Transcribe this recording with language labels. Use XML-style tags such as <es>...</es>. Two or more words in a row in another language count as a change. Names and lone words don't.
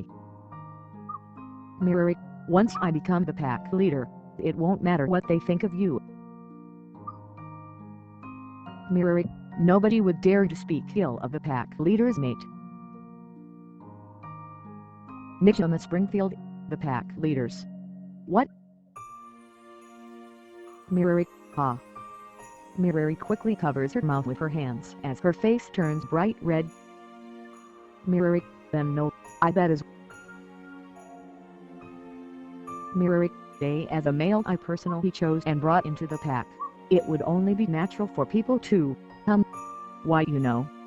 <en>Mirari, once I become the pack leader, it won't matter what they think of you. Mirari, nobody would dare to speak ill of the pack leader's mate. Nichama Springfield, the pack leaders. What? Mirari, ha. Mirari quickly covers her mouth with her hands as her face turns bright red. Mirari, then no, that is. Mirari, as a male I personally chose and brought into the pack, it would only be natural for people to, why you know.</en>